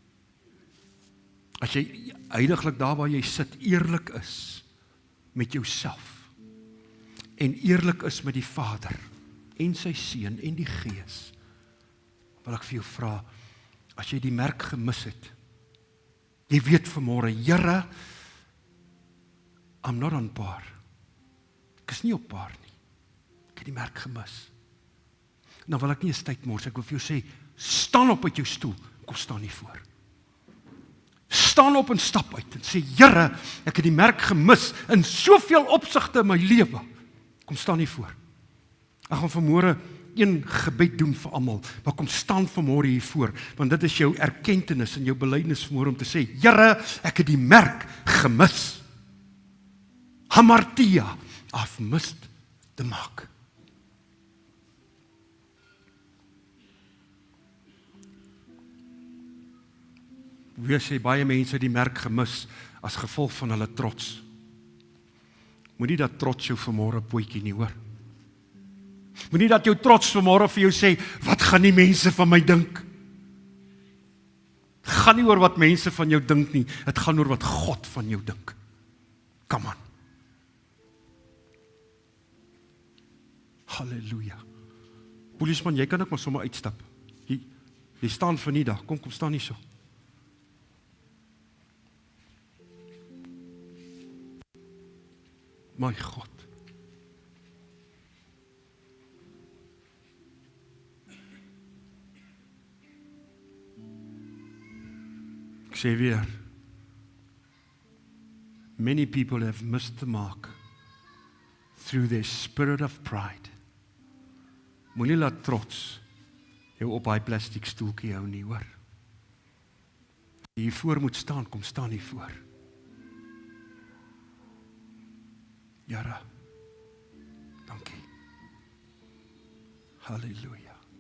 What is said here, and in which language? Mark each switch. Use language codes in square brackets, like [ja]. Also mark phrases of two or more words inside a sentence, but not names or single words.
[af] As jy heiliglik daar waar jy sit, eerlik is met jouself, en eerlik is met die Vader, en sy Seun, en die Gees, wil ek vir jou vra, as jy die merk gemis het, jy weet vanmôre, Here, [en] I'm not on par. [af] Ek is nie op par nie. Ek het die merk gemis. Nou wil ek nie 'n tyd mors, ek wil vir jou sê, staan op uit jou stoel, kom staan nie voor. Staan op en stap uit en sê, Here, ek het die merk gemis in soveel opsigte in my lewe. Kom staan nie voor. Ek gaan vanmôre een gebed doen vir almal, maar kom staan vanmôre hier voor, want dit is jou erkentenis en jou belydenis vanmôre om te sê, Here, ek het die merk gemis. Hamartia, [en] I've missed the mark. [af] Wie sê baie mense die merk gemis as gevolg van hulle trots. Moenie dat trots jou vanmôre pootjie nie, hoor. Moenie dat jou trots vanmôre vir jou sê, wat gaan die mense van my dink? Het gaan nie oor wat mense van jou dink nie, het gaan oor wat God van jou dink. [en] Come on. [af] Halleluja. Polisman, jy kan ook maar sommer uitstap. Jy staan vir nie dag, kom staan nie so. My God. Ek sê weer, [en] many people have missed the mark through their spirit of pride. [af] Moenie laat trots jou op hy plastiek stoeltjie hou nie, hoor. Jy voor moet staan, kom staan hier voor. Here, dankie. Halleluja.